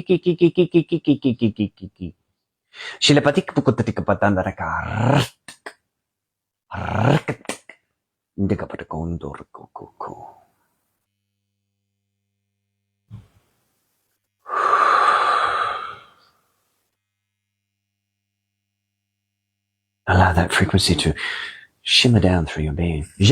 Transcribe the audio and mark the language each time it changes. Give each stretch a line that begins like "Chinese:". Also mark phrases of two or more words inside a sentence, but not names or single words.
English: shala batika poko tika patanda ka tika patakondor koko. Allow that frequency to shimmer down through your being.